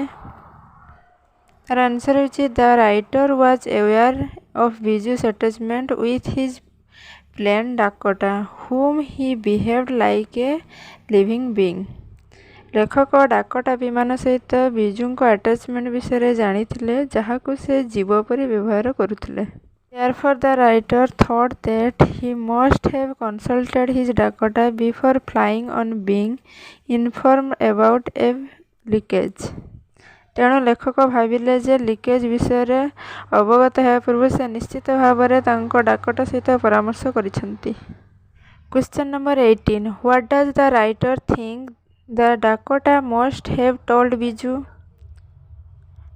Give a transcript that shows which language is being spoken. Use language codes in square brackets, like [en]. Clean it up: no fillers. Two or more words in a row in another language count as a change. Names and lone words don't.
[en] ତାର ଆନ୍ସର ହେଉଛି The writer was aware of Biju's attachment with his plane Dakota whom he behaved like a living being. [or] ଲେଖକ ଡାକଟା ବିମାନ ସହିତ ବିଜୁଙ୍କ ଆଟାଚମେଣ୍ଟ ବିଷୟରେ ଜାଣିଥିଲେ ଯାହାକୁ ସେ ଜୀବ ପରି ବ୍ୟବହାର କରୁଥିଲେ। [en] Therefore, the writer thought that he must have consulted his Dakota before flying on being informed about a leakage। [or] ତେଣୁ ଲେଖକ ଭାବିଲେ ଯେ ଲିକେଜ୍ ବିଷୟରେ ଅବଗତ ହେବା ପୂର୍ବରୁ ସେ ନିଶ୍ଚିତ ଭାବରେ ତାଙ୍କ ଡାକଟା ସହିତ ପରାମର୍ଶ କରିଛନ୍ତି। [en] Question number 18, what does the writer think the Dakota must have told Biju?